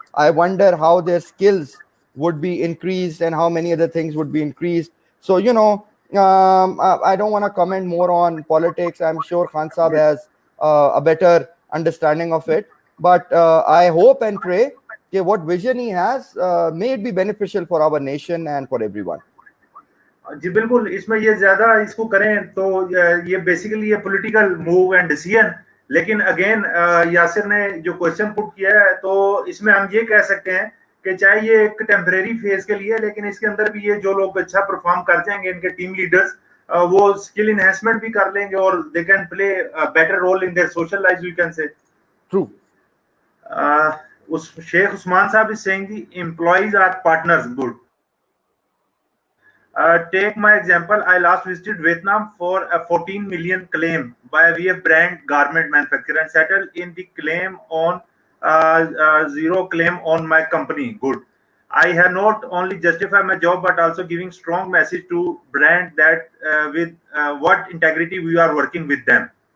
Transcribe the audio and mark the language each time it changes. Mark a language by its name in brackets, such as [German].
[English] I wonder how their skills would be increased and how many other things would be increased. So, you know, I don't want to comment more on politics. I'm sure Khan Saab has a better understanding of it. But I hope and pray that what vision he has may it be beneficial for our nation and for everyone. [Hindi] जी बिल्कुल, इसमें ये ज्यादा इसको करें तो ये basically ये political move and decision. लेकिन अगेन यासिर ने जो क्वेश्चन पुट किया है, तो इसमें हम ये कह सकते हैं कि चाहे ये एक टेम्परेरी फेज के लिए, लेकिन इसके अंदर भी ये जो लोग अच्छा परफॉर्म कर जाएंगे, इनके टीम लीडर्स, वो स्किल इनहेंसमेंट भी कर लेंगे और [English] They can play better role in their social life, we can say. True. उस शेख उस्मान साहब is saying the employees are partners. Good. Take my example. I last visited Vietnam for a 14 million claim by a VF brand garment manufacturer and settled in the claim on zero claim on my company. Good. I have not only justified my job but also giving strong message to brand that with what integrity we are working with them.